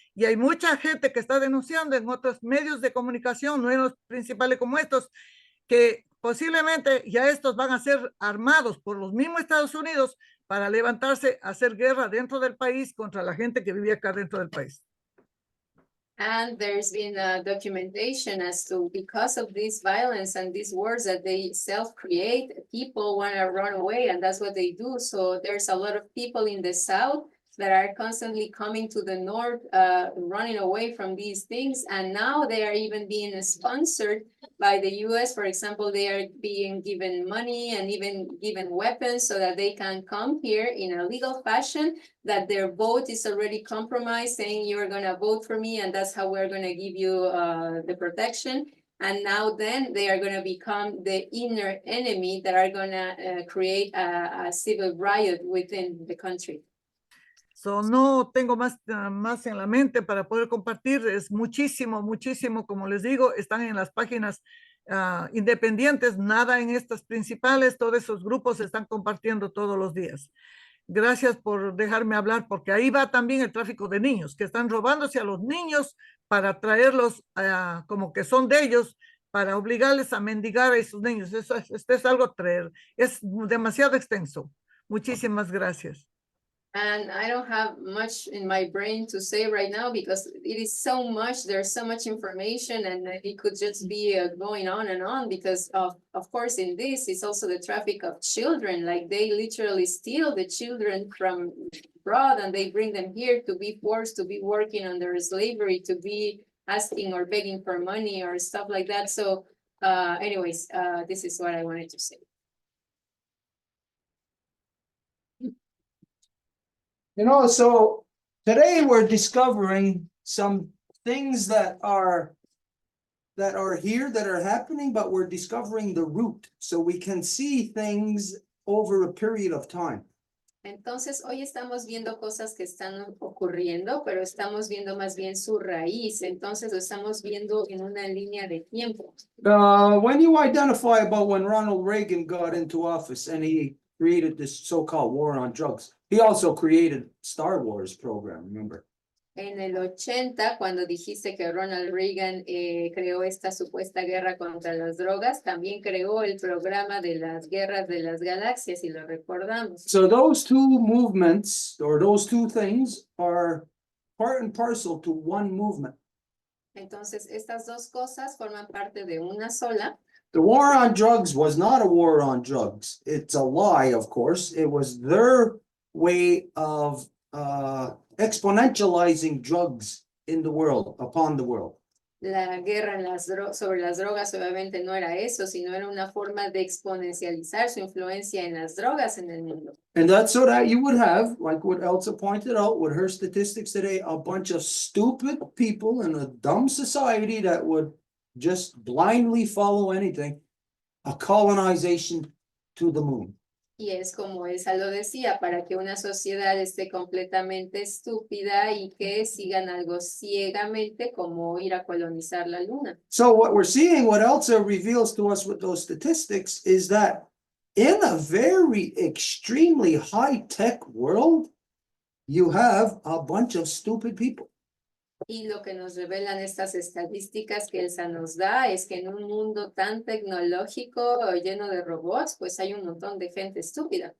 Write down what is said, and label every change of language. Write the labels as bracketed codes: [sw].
[es] Y hay mucha gente que está denunciando en otros medios de comunicación, no en los principales como estos, que posiblemente ya estos van a ser armados por los mismos Estados Unidos para levantarse a hacer guerra dentro del país contra la gente que vive acá dentro del país. [en] And there's been documentation as to, because of this violence and these wars that they self-create, people want to run away, and that's what they do. So there's a lot of people in the South that are constantly coming to the North, running away from these things. And now they are even being sponsored by the US. For example, they are being given money and even given weapons so that they can come here in a legal fashion, that their vote is already compromised, saying you're going to vote for me and that's how we're going to give you the protection. And now then they are going to become the inner enemy that are going to create a civil riot within the country. [es] So, no tengo más en la mente para poder compartir. Es muchísimo, como les digo, están en las páginas independientes, nada en estas principales. Todos esos grupos se están compartiendo todos los días. Gracias por dejarme hablar, porque ahí va también el tráfico de niños, que están robándose a los niños para traerlos como que son de ellos, para obligarles a mendigar a esos niños. Esto es algo es demasiado extenso. Muchísimas gracias. [en] And I don't have much in my brain to say right now because it is so much, there's so much information and it could just be going on and on because of course in this is also the traffic of children, like they literally steal the children from abroad and they bring them here to be forced to be working under slavery, to be asking or begging for money or stuff like that. So anyways, this is what I wanted to say. You know, so today we're discovering some things that are here, that are happening, but we're discovering the root, so we can see things over a period of time. [es] Entonces, hoy estamos viendo cosas que están ocurriendo, pero estamos viendo más bien su raíz. Entonces, lo estamos viendo en una línea de tiempo. [en] When you identify about when Ronald Reagan got into office and he created this so-called war on drugs, he also created Star Wars program, remember? [es] En el 80, cuando dijiste que Ronald Reagan creó esta supuesta guerra contra las drogas, también creó el programa de las guerras de las galaxias, y lo recordamos. [en] So those two movements, or those two things, are part and parcel to one movement. [es] Entonces, estas dos cosas forman parte de una sola. [en] The war on drugs was not a war on drugs. It's a lie, of course. It was their way of exponentializing drugs in the world, upon the world. [es] La guerra en sobre las drogas obviamente no era eso, sino era una forma de exponencializar su influencia en las drogas en el mundo. [en] And that's so that you would have, like what Elsa pointed out with her statistics today, a bunch of stupid people in a dumb society that would just blindly follow anything, a colonization to the moon. [es] Y es como Elsa lo decía, para que una sociedad esté completamente estúpida y que sigan algo ciegamente como ir a colonizar la luna. [en] So what we're seeing, what Elsa reveals to us with those statistics, is that in a very extremely high-tech world, you have a bunch of stupid people. [es] Y lo que nos revelan estas estadísticas que Elsa nos da es que en un mundo tan tecnológico lleno de robots, pues hay un montón de gente estúpida.